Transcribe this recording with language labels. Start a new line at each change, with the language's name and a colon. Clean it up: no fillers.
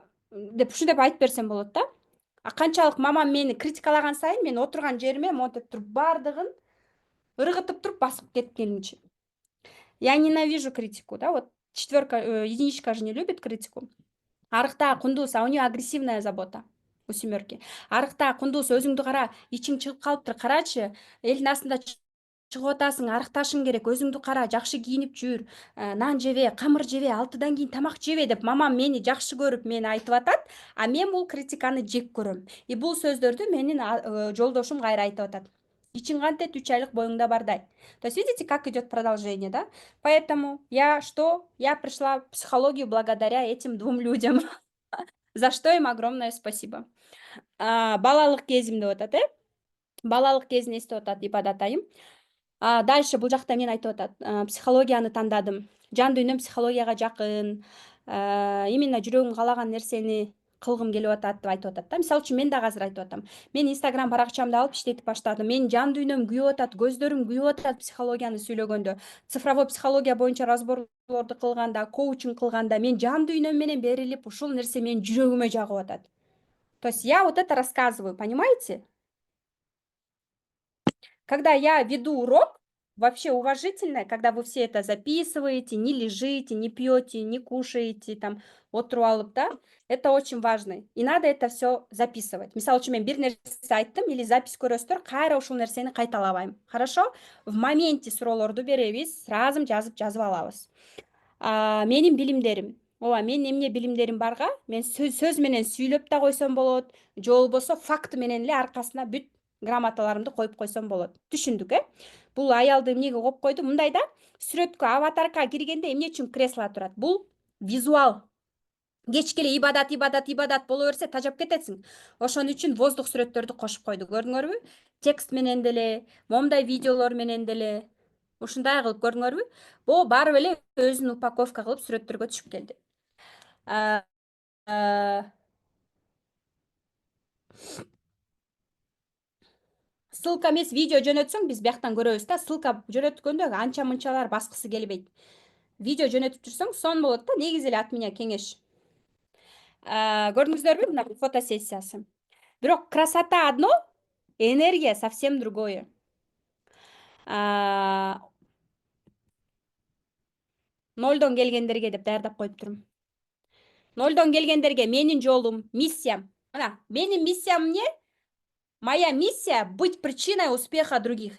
Kyrgyz: Деп ушинтип айтып берсем болот да. Канчалык мамам мени критикалаган сайын мен отурган жериме монтип туруп баардыгын ыргытып туруп басып кеткенчи.
Russian: Я ненавижу критику, да, вот единичка же не любит критику.
Kyrgyz: Арыкта кундуз,
Russian: а у нее агрессивная забота. У семерки.
Kyrgyz: Арыкта кундуз, өзүңдү кара, ичиң чыгып калыптыр, карачы, элдин астында чыгып атасың, арыкташың керек, өзүңдү кара, жакшы кийинип жүр, нан жебе, камыр жебе, 6-дан кийин тамак жебе деп мамам мени жакшы көрүп мени айтып атат, а мен бул критиканы жек көрөм. И бул сөздөрдү менин жолдошум кайра айтып атат. Ичиң кантет 3 айлык боюңда бардай.
Russian: То есть видите, как идет продолжение, да? Поэтому я пришла в психологию благодаря этим 2 людям. За что им огромное спасибо.
Kyrgyz: Балалык кезим деп атат, Балалык кезин эстеп атат Ибадат айым. Дальше бул жакта мен айтып атат. Психологияны тандадым. Жан дүйнөм психологияга жакын. Именно жүрөгүм каалаган нерсени кылгым келип атат деп айтып атат да. Мисалы үчүн мен дагы азыр айтып атам. Мен Instagram баракчамды алып иштетип баштадым. Менин жан дүйнөм күйүп атат, көздөрүм күйүп атат психологияны сүйлөгөндө. Цифровой психология боюнча разборлорду кылганда, коучинг кылганда мен жан дүйнөм менен берилип, ушул нерсе менин жүрөгүмө жагып атат.
Russian: То есть я вот это рассказываю, понимаете? Когда я веду урок, вообще уважительно, когда вы все это записываете, не лежите, не пьете, не кушаете, там,
Kyrgyz: отуруп алып,
Russian: да, это очень важно. И надо это все записывать.
Kyrgyz: Мисалы үчүн мен бир нерсе айттым
Russian: или запись
Kyrgyz: көрөсүздөр, кайра ушул нерсени кайталабайм.
Russian: Хорошо? В моменте
Kyrgyz: суроолорду беребиз,
Russian: сразу
Kyrgyz: жазып алабыз. Менин билимдерим. Ооба, менин эмне билимдерим барга, мен сөз менен сүйлөп да койсом болот, же болбосо факт менен эле аркасына бүт грамоталарымды коюп койсом болот. Түшүндүк, Бул аялды эмнеге коюп койду? Мындай да, сүрөткө аватарка киргенде эмне үчүн кресло турат? Бул визуал. Кечке эле ибадат боло берсе тажап кетесиң. Ошон үчүн воздух сүрөттөрдү кошуп койду. Көрдүңөрбү? Текст менен деле, момундай видеолор менен деле. Ушундай кылып көрдүңөрбү? Бул барып эле өзүн упаковка кылып сүрөттөргө түшүп келди. А, а, Ссылка эмес видео жөнөтсөң биз бияктан көрөбүз да. Ссылка жөнөткөндө анча мынчалар баскысы келбейт. Видео жөнөтүп жүрсөң сонун болот да. Негизи эле
Russian: от меня
Kyrgyz: кеңеш. Көрдүңүздөрбү мына фотосессиясы.
Russian: Бирок красота одно, энергия совсем другое.
Kyrgyz: Нолдон келгендерге деп даярдап коюп турум. Нолдон келгендерге менин жолум, миссиям. Мына, менин миссиям эмне?
Russian: Моя миссия — быть причиной успеха других.